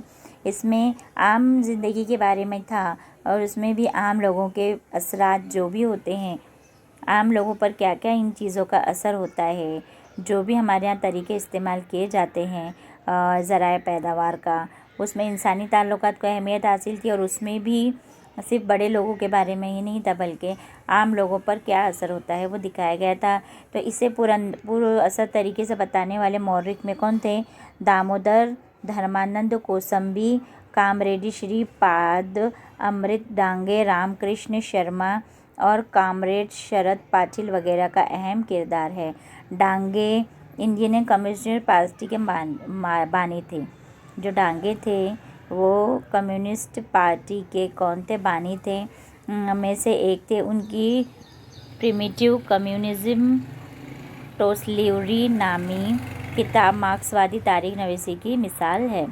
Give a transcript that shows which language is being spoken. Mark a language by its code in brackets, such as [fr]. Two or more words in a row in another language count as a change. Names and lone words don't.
[ur] اس میں عام زندگی کے بارے میں تھا اور اس میں بھی عام لوگوں کے اثرات جو بھی ہوتے ہیں، عام لوگوں پر کیا کیا ان چیزوں کا اثر ہوتا ہے، جو بھی ہمارے یہاں طریقے استعمال کیے جاتے ہیں ذرائع پیداوار کا، اس میں انسانی تعلقات کو اہمیت حاصل تھی. اور اس میں بھی صرف بڑے لوگوں کے بارے میں ہی نہیں تھا بلکہ عام لوگوں پر کیا اثر ہوتا ہے وہ دکھایا گیا تھا. تو اسے پر اثر طریقے سے بتانے والے مورخ میں کون تھے؟ دامودر، دھرمانند کوسمبی، کامریڈ شری پاد، امرت ڈانگے، رام کرشن شرما اور کامریڈ شرد پاٹل وغیرہ کا اہم کردار ہے. ڈانگے انڈین کمیونسٹ پارٹی کے بانی تھے. جو ڈانگے تھے وہ کمیونسٹ پارٹی کے کون تھے؟ بانی تھے. میں سے ایک تھے. ان کی پریمیٹیو کمیونزم ٹوسلیوری نامی کتاب مارکسوادی تاریخ نویسی کی مثال ہے.